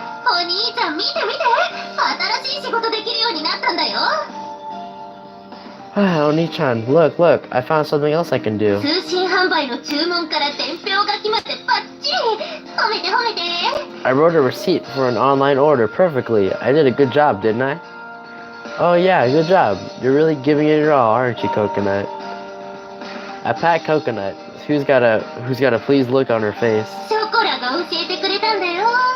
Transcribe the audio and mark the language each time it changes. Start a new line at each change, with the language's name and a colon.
Japanese: お兄ちゃん見て見て、新しい仕事できるようになったんだよ。
English: Oni-chan, look, I found something else I can do.
Japanese: 通信販販売の注文から伝票書きまでバッチリ。褒めて褒めて。
English: I wrote a receipt for an online order perfectly. I did a good job, didn't I? Oh yeah, good job. You're really giving it your all, aren't you, Coconut? A pat Coconut, who's got a pleased look on her face.
Japanese: ショコラが教えてくれたんだよ。